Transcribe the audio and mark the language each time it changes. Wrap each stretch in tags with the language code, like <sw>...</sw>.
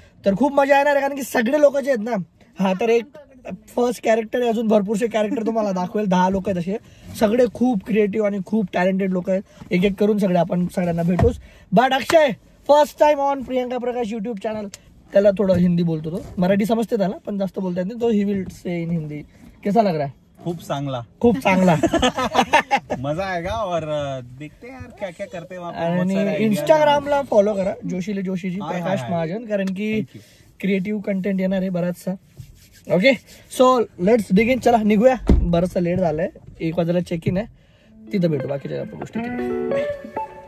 <mr>तर खूप मजा येणार आहे कारण की सगळे लोक जे आहेत ना, हा तर एक फर्स्ट कॅरेक्टर आहे, अजून भरपूरसे कॅरेक्टर तुम्हाला दाखवेल. 10 लोक आहेत असे, सगळे खूप क्रिएटिव्ह आणि खूप टॅलेंटेड लोक आहेत. एक एक करून सगळे आपण सगळ्यांना भेटूच.</mr> <en>But Akshay first time on Priyanka Prakash YouTube channel.</en> <mr>त्याला थोडं हिंदी बोलतो, तो मराठी समजते त्याला पण जास्त बोलता येत नाही.</mr> <en>तो he will say in Hindi.</en> <hi>कैसा लग रहा है?</hi> <mr>खूप चांगला</mr> <hi>मजा आएगा और देखते हैं यार क्या क्या करते हैं.</hi> <mr>आणि इंस्टाग्रामला फॉलो करा जोशीले जोशीजी प्रकाश महाजन, कारण की क्रिएटिव्ह कंटेंट येणार आहे बराचसा.</mr> <en>Okay so let's begin.</en> <mr>चला निघूया, बरंचसा लेट झालंय. 1 वाजेला चेक इन आहे, तिथं भेटू बाकीच्या गोष्टी.</mr>